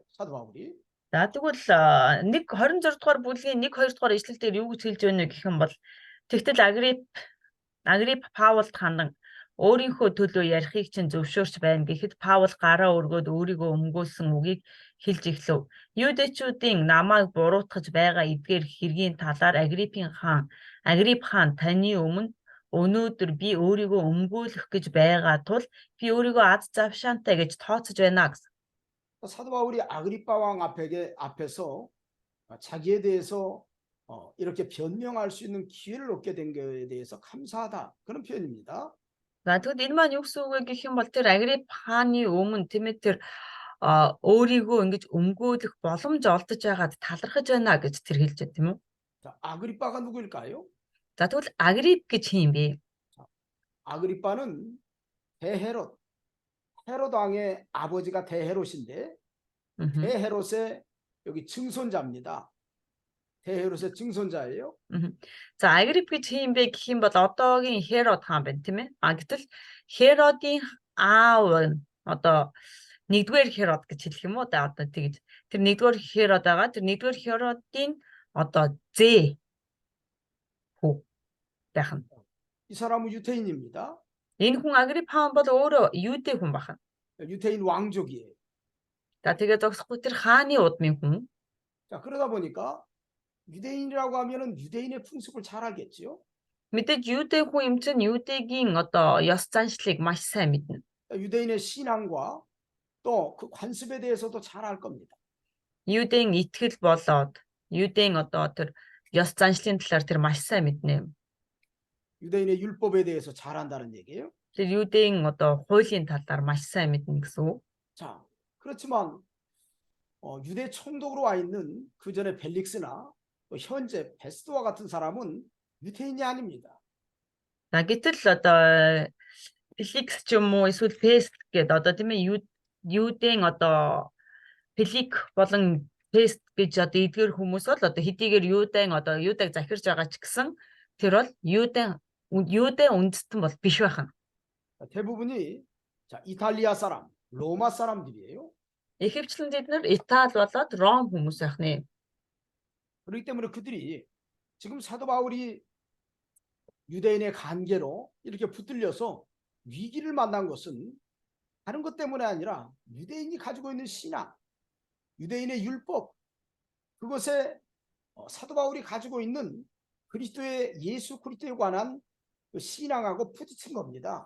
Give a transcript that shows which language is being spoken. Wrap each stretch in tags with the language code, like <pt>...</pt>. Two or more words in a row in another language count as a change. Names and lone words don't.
<ko>사도 바울이.</ko> <mn>За тэгвэл 26 дугаар бүлгийн 1-2 дугаар ишлэл дээр юу гэж хэлж байна вэ гэх юм бол тэгтэл Агрип Паулд хандан өөрийнхөө төлөө ярихыг чинь зөвшөөрч байна гэхэд Паул гараа өргөөд өөрийгөө өмгөөлсөн үгийг хэлж эхлэв. Юудэчүүдийн намайг буруутгаж байгаа эдгээр хэргийн талаар Агрип хаан таны өмнө өнөөдөр би өөрийгөө өмгөөлөх гэж байгаа тул би өөрийгөө аз завшаантай гэж тооцож байна гэсэн.</mn> <ko>사도 바울이 아그리빠 왕 앞에서 자기에 대해서 이렇게 변명할 수 있는 기회를 얻게 된 것에 대해서 감사하다 그런 표현입니다.</ko> <mn>За тэгэд энэ маань юу гэсэн үг вэ гэх юм бол тэр Агрип хааны өмнө тийм ээ тэр өөрийгөө ингэж өмгөөлөх боломж олдож байгаад талархаж байна гэж тэр хэлж байна тийм үү?</mn> <ko>자, 아그리빠가 누구일까요?</ko> <mn>За тэгвэл Агрип гэж хин юм бэ?</mn> <ko>아그리빠는 대헤롯 왕의 아버지가 대헤롯인데 대헤롯의 여기 증손자입니다. 대헤롯의 증손자예요.</ko> <mn>За Агрип гэж хин юм бэ гэх юм бол одоогийн Херод хаан байна тийм ээ? Гэтэл Херодын аав нь одоо нэгдүгээр Херод гэж хэлэх юм уу? Одоо тэгж тэр нэгдүгээр Херод байгаа. Тэр нэгдүгээр Херодын одоо зээ хүү байх нь.</mn> <ko>이 사람은 유태인입니다.</ko> <mn>Энэ хүн Агрипп хаан бол өөрөө юудэ хүн бахан.</mn> <ko>유대인 왕족이에요.</ko> <mn>За тэгээ зогсохгүй тэр хааны удмын хүн.</mn> <ko>자, 그러다 보니까 유대인이라고 하면은 유대인의 풍습을 잘 알겠지요.</ko> <mn>Мэдээж юудэ хүн юм чинь юудэгийн одоо ёс заншлыг маш сайн мэднэ.</mn> <ko>유대인의 신앙과 또 그 관습에 대해서도 잘 알 겁니다.</ko> <mn>Юудын итгэл болоод юудын одоо тэр ёс заншлын талаар тэр маш сайн мэднэ.</mn> <ko>유대인의 율법에 대해서 잘 안다는 얘기예요.</ko> <mn>Тэр юудын одоо хуулийн талаар маш сайн мэднэ гэсэн үг.</mn> <ko>자, 그렇지만 유대 총독으로 와 있는 그 전에 벨릭스나 또 현재 베스도와 같은 사람은 유대인이 아닙니다.</ko> <mn>За гэтэл одоо Феликс ч юм уу эсвэл Фест гэдэг одоо тийм ээ юудын одоо Фелик болон Фест гэж одоо эдгээр хүмүүс бол одоо хэдийгээр юудаг захирж байгаа ч гэсэн тэр бол юудын үндэстэн бол биш байх нь.</mn> <ko>대부분이 자, 이탈리아 사람, 로마 사람들이에요.</ko> <mn>Ихэвчлэн бид нар Итали болоод Ром хүмүүс байх нэ.</mn> <ko>그렇기 때문에 그들이 지금 사도 바울이 유대인의 관계로 이렇게 붙들려서 위기를 만난 것은 다른 것 때문에 아니라 유대인이 가지고 있는 신앙, 유대인의 율법, 그것에 사도 바울이 가지고 있는 그리스도의 예수 그리스도에 관한 그 신앙하고 부딪힌 겁니다.</ko>